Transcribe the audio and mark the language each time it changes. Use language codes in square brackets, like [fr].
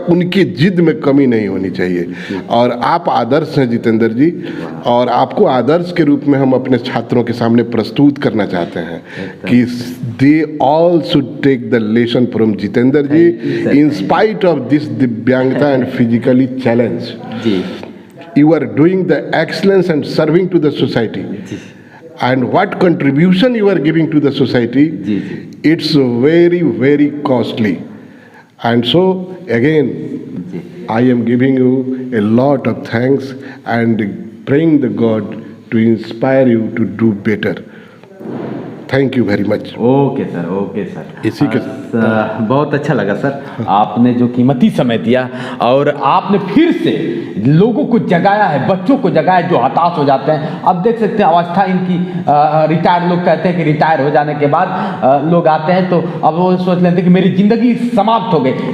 [hi] उनकी जिद में कमी नहीं होनी चाहिए। और आप आदर्श हैं जितेंद्र जी, और आपको आदर्श के रूप में हम अपने छात्रों के सामने प्रस्तुत करना चाहते हैं कि [en] They all should take the lesson from Jitendra ji in spite of this दिव्यांगता and physically challenge. You are doing the excellence and serving to the society. And what contribution you are giving to the society, it's very, very costly. And so again, I am giving you a lot of thanks and praying the God to inspire you to do better. Thank you very much. Okay sir, okay sir, [hi] इसी के बहुत अच्छा लगा sir, आपने जो कीमती समय दिया और आपने फिर से लोगों को जगाया है, बच्चों को जगाया जो हताश हो जाते हैं। अब देख सकते हैं अवस्था इनकी रिटायर, लोग कहते हैं कि रिटायर हो जाने के बाद लोग आते हैं तो अब वो सोच लेते हैं कि मेरी ज़िंदगी समाप्त हो गई।